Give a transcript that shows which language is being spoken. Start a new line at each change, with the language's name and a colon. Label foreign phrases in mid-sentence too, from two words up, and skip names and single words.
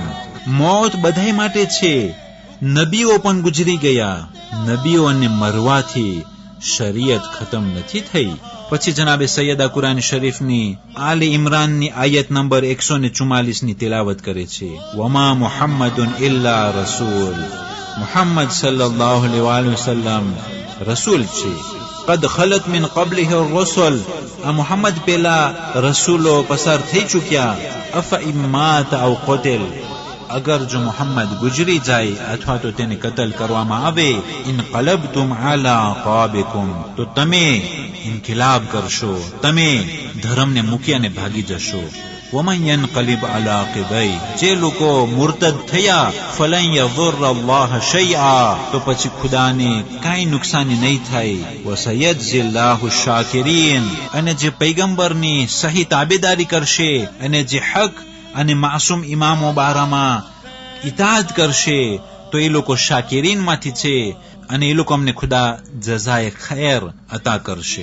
Gujarati: મોત બધાય માટે છે, નબીઓ પણ ગુજરી ગયા, નબીઓને મરવાથી શરીયત ખતમ નથી થઈ. પછી જનાબે સૈયદા કુરાન શરીફની આલી ઇમરાનની આયત નંબર 144 ની તિલાવત કરે છે.
Arabic: وما محمد إلا رسول,
Gujarati: મુહમ્મદ
Arabic: صلى الله عليه وسلم
Gujarati: રસૂલ છે.
Arabic: قد خلت من قبله الرسل,
Gujarati: આ મુહમ્મદ પેલા રસૂલો પસાર થઈ ચૂક્યા.
Arabic: أفإن مات أو قتل,
Gujarati: અગર જો મુહમ્મદ ગુજરી જાય અથવા તો તેને કતલ કરવામાં આવે.
Arabic: انقلبتم على أعقابكم,
Gujarati: તો તમે ઇન્કિલાબ કરશો, તમે ધર્મને મૂકી અને ભાગી જશો.
Arabic: ومن ينقلب على عقبيه,
Gujarati: જે લોકો મુર્તદ થયા
Arabic: فلن يضر الله شيئا,
Gujarati: તો પછી ખુદાને કાંઈ નુકસાની નહીં થાય.
Arabic: وسيجزي الله الشاكرين,
Gujarati: અને જે પૈગંબરની સહી તાબેદારી કરશે અને જે હક અને માસૂમ ઇમામો બારામાં ઇતાઅત કરશે તો એ લોકો શાકિરીન માંથી છે અને એ લોકો અમને ખુદા જઝાએ ખૈર અતા કરશે.